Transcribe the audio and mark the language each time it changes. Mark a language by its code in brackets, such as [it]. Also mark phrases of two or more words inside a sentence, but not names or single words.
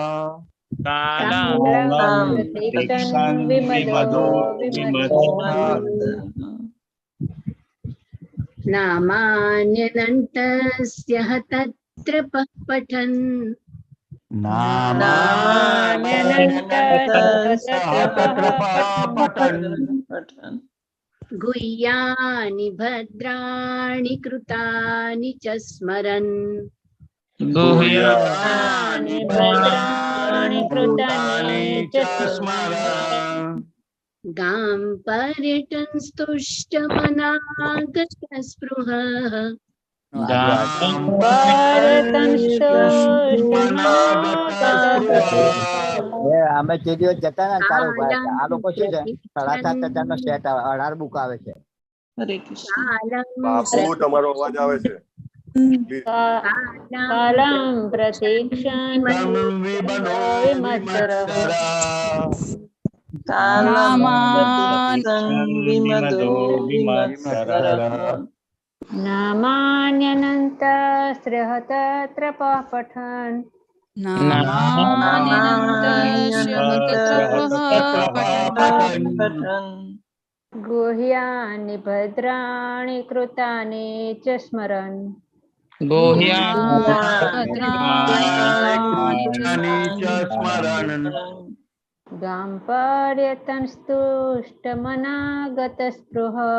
[sa] नामान्यनन्तस्य तत्र पठन् गुह्यानि भद्राणि कृतानि च स्मरन् गुह्यानि गां पर्यटन् स्तुष्टमनागतस्पृहः [gu] અમે તે દિવસ જતા ને ચાલુ આ લોકો શું છે 7:30 નો સેટ 18 બુક આવે છે. હરે કૃષ્ણ. બાપુ તમારો અવાજ આવે છે. [sa] કાલં પ્રતીક્ષાન नामान्यनन्तस्य तत्र पठन् गुह्यानि भद्राणि कृतानि च स्मरन् गां पर्यटन् स्तुष्टमनागतस्पृह